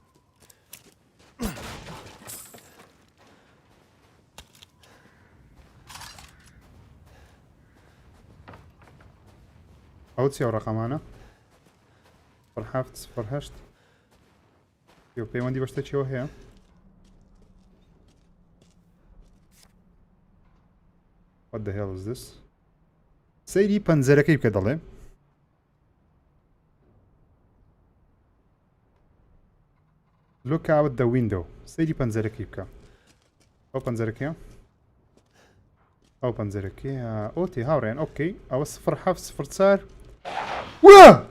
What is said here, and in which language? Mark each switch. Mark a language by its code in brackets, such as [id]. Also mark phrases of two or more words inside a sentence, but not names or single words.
[ckb] ئەو چی ئەو ڕقەمانە سفر هەفت سفر هەشت پەیوەندی بە شتێکیەوە هەیە [en] what the hell is this [ckb] سەیری پەنجەرەکەی بکە دەڵێ [en] look out the window [ckb] سەیری پەنجەرەکەی بکە ئەو پەنجەرەکەیە ئەو پەنجەرەکەیە ئەو تێ هاوڕێن ئۆکەی ئەوە سفر هەفت سفر چار وە